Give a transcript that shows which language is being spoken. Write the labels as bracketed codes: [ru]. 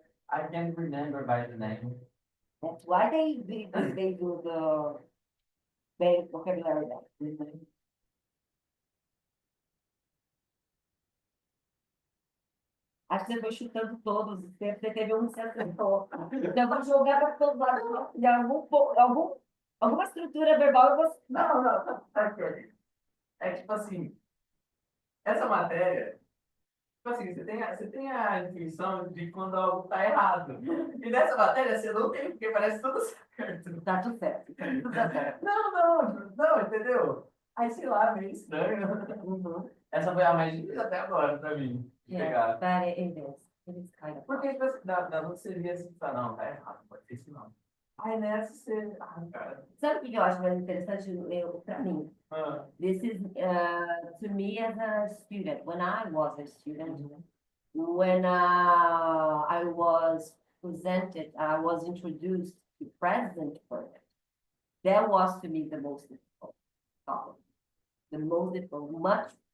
[en] I can't remember by the name. That's why they do the basic vocabulary there. [pt] Acho que você foi chutando todos, você teve um que você acertou. Então, eu vou jogar para todos os lados. De alguma estrutura verbal eu vou. Não, não, sabe o que é? É tipo assim, essa matéria, tipo assim, você tem a intuição de quando algo tá errado. E nessa matéria você não tem, porque parece tudo certo. Tá tudo certo. Tá tudo certo. Não, entendeu? Aí, sei lá, meio estranho. Uhum. Essa foi a mais difícil até agora pra mim, de [en] Yeah, [pt] pegar. [en] but it is kind of. [pt] Porque tipo, assim, da outra você via assim, tá, não, tá errado, não pode ser isso não. Aí nessa você, cara. Sabe o que eu acho mais interessante? Para mim, Ah, [en] this is to me as a student. When I was a student, when I was presented, I was introduced to present perfect. That was to me the most difficult topic. The most difficult, much.